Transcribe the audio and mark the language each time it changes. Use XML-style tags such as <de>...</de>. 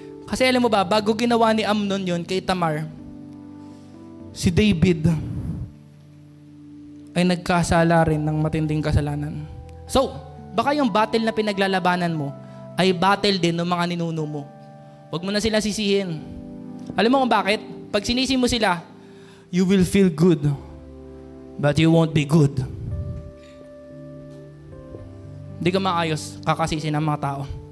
<tl>Kasi alam mo ba, bago ginawa ni Amnon yun kay Tamar, si David ay nagkasala rin ng matinding kasalanan. So, baka yung battle na pinaglalabanan mo ay battle din ng mga ninuno mo. Huwag mo na sila sisihin. Alam mo kung bakit? Pag sinisi mo sila,</tl> <en>you will feel good, but you won't be good.</en> <tl>Hindi ka maayos, kakasisi ng mga tao.</tl>